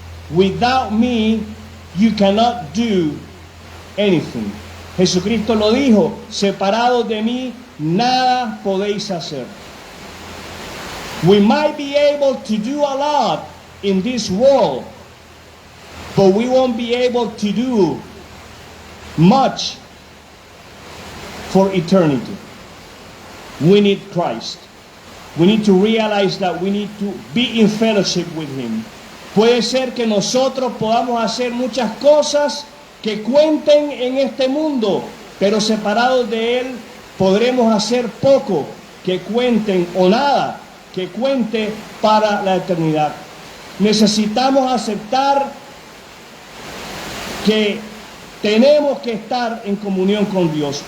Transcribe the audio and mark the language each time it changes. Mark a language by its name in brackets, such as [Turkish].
[English] Without me, you cannot do anything. [Spanish] Jesucristo lo dijo, separados de mí, nada podéis hacer. [English] We might be able to do a lot in this world, but we won't be able to do much for eternity. We need Christ. We need to realize that we need to be in fellowship with Him. [Spanish] Puede ser que nosotros podamos hacer muchas cosas que cuenten en este mundo, pero separados de Él podremos hacer poco que cuenten o nada que cuente para la eternidad. Necesitamos aceptar que tenemos que estar en comunión con Dios.